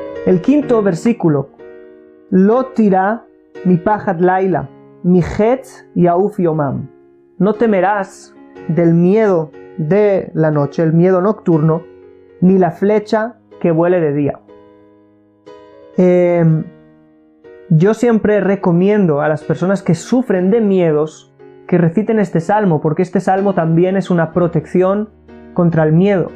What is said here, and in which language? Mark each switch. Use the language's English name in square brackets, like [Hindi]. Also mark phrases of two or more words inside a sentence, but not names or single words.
[Spanish] El quinto versículo. [Hebrew] לא תירא מפחד לילה מחץ יעוף יומם. [Spanish] No temerás del miedo de la noche, el miedo nocturno, ni la flecha que vuele de día. Yo siempre recomiendo a las personas que sufren de miedos que reciten este salmo, porque este salmo también es una protección contra el miedo.